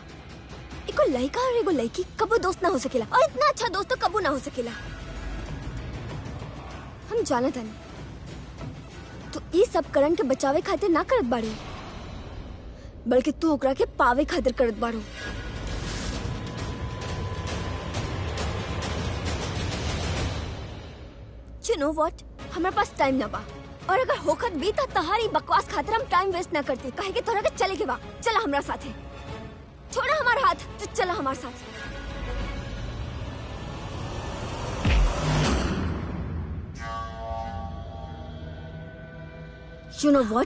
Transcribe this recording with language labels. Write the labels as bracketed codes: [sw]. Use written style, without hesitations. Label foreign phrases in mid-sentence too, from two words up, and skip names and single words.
[bho] एको लड़का और एगो लड़की कबो दोस्त ना हो सकेला, और इतना अच्छा दोस्त तो कबो ना हो सकेला। हम जानत हन तो ये सब करण के बचावे खातिर ना करत बाड़ू, बल्कि तू ओकरा के पावे खातिर करत बाड़ू। [en] You know what? [bho] हमारे पास टाइम ना बा, और अगर होखत भी तो तहारी बकवास खातिर हम [en] time waste [bho] ना करते। कहे के तोरा के चले के बा, चला हमरा साथे। छोड़ा हमारा हाथ, तो चला हमारे साथ। [en] You know what?